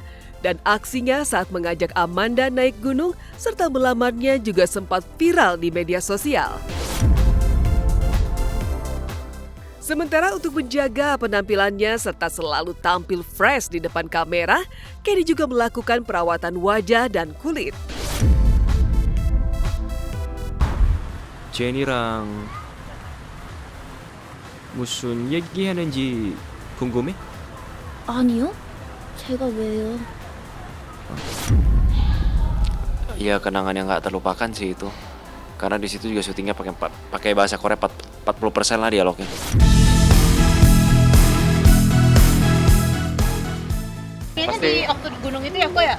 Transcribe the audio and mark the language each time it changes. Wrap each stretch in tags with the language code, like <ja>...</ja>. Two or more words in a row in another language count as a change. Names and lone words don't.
<id>Dan aksinya saat mengajak Amanda naik gunung serta melamarnya juga sempat viral di media sosial. Sementara untuk menjaga penampilannya serta selalu tampil fresh di depan kamera, Kenny juga melakukan perawatan wajah dan kulit.</id> <ko>제니랑 무슨 얘기하는지 궁금해? 아니요? 제가 왜요?</ko> <id>Ya kenangan yang nggak terlupakan sih itu. Karena di situ juga syutingnya pakai bahasa Korea 40% lah dialognya. Kayaknya di waktu di gunung itu ya kok ya?</id>